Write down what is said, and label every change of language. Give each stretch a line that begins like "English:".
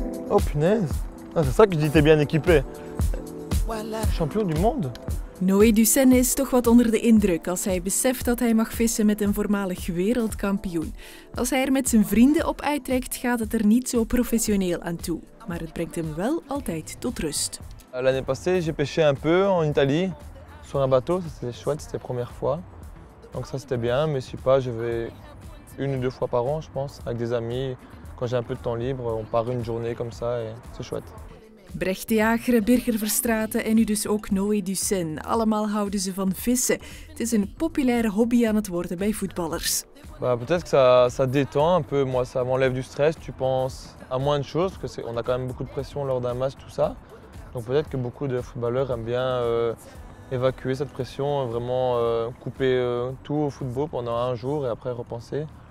French: Oh punaise, ah, c'est ça que je dis, t'es bien équipé. Champion du monde.
Dutch: Noé Ducenne is toch wat onder de indruk als hij beseft dat hij mag vissen met een voormalig wereldkampioen. Als hij er met zijn vrienden op uittrekt, gaat het er niet zo professioneel aan toe. Maar het brengt hem wel altijd tot rust.
French: L'année passée, j'ai pêché un peu en Italie, sur un bateau, c'était chouette, c'était la première fois. Donc ça c'était bien, mais je sais pas, je vais 1 ou 2 fois par an, je pense, avec des amis. Quand j'ai un peu de temps libre, on part une journée comme ça et c'est chouette.
Dutch: Brecht de Jager, Birger Verstraeten en nu dus ook Noé Ducenne. Allemaal houden ze van vissen. Het is een populaire hobby aan het worden bij voetballers.
French: Bah, peut-être que ça détend un peu, moi ça m'enlève du stress, tu penses à moins de choses, parce qu'on a quand même beaucoup de pression lors d'un match, tout ça. Donc peut-être que beaucoup de footballeurs aiment bien évacuer cette pression, vraiment couper tout au football pendant un jour et après repenser.